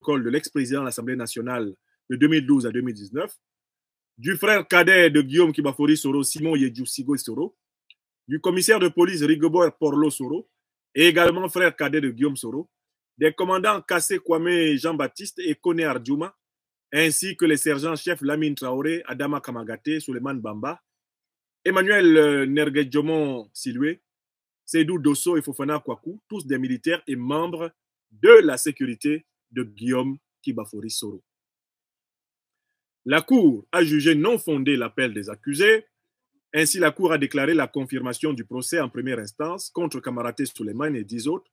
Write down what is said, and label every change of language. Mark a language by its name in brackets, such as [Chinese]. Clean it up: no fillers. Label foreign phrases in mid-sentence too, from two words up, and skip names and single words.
[French] de l'ex-président de l'Assemblée nationale de 2012 à 2019, du frère cadet de Guillaume Kibafori Soro, Simon Yedjousigo Soro, du commissaire de police Rigobert Porlo Soro, et également frère cadet de Guillaume Soro, des commandants Kassé Kwame Jean-Baptiste et Kone Ardjouma, ainsi que les sergents-chefs Lamine Traoré, Adama Kamagaté, Souleymane Bamba, Emmanuel Nergedjomon Siloué, Seydou Dosso et Fofana Kwaku, tous des militaires et membres de la sécurité de Guillaume Kibafori Soro. La Cour a jugé non fondé l'appel des accusés. Ainsi, la Cour a déclaré la confirmation du procès en première instance contre Kamaraté Souleymane et 10 autres.